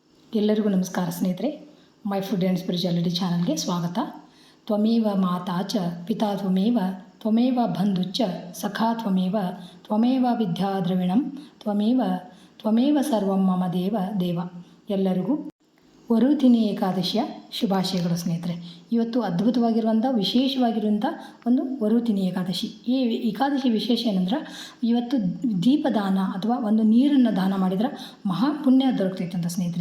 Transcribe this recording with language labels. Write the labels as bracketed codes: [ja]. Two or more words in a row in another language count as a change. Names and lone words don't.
[kn] ಎಲ್ಲರಿಗೂ ನಮಸ್ಕಾರ ಸ್ನೇಹಿತರೆ. ಮೈ ಫುಡ್ ಆ್ಯಂಡ್ ಸ್ಪಿರಿಚುಯಾಲಿಟಿ ಚಾನಲ್ಗೆ ಸ್ವಾಗತ. [sa] ತ್ವಮೇವ ಮಾತಾ ಚ ಪಿತಾ ತ್ವಮೇವ ತ್ವಮೇವ ಬಂಧುಶ್ಚ ಸಖಾ ತ್ವಮೇವ ತ್ವಮೇವ ವಿದ್ಯಾ ದ್ರವಿಣಂ ತ್ವಮೇವ ಸರ್ವಂ ಮಮ ದೇವ. [kn] ಎಲ್ಲರಿಗೂ ವರುದಿನಿ ಏಕಾದಶಿಯ ಶುಭಾಶಯಗಳು ಸ್ನೇಹಿತರೆ. ಇವತ್ತು ಅದ್ಭುತವಾಗಿರುವಂಥ ವಿಶೇಷವಾಗಿರುವಂಥ ಒಂದು ವರುದಿನಿ ಏಕಾದಶಿ. ಈ ಏಕಾದಶಿ ವಿಶೇಷ ಏನಂದ್ರೆ ಇವತ್ತು ದೀಪದಾನ ಅಥವಾ ಒಂದು ನೀರನ್ನು ದಾನ ಮಾಡಿದ್ರೆ ಮಹಾಪುಣ್ಯ ದೊರಕ್ತೈತೆ ಅಂತ ಸ್ನೇಹಿತರೆ.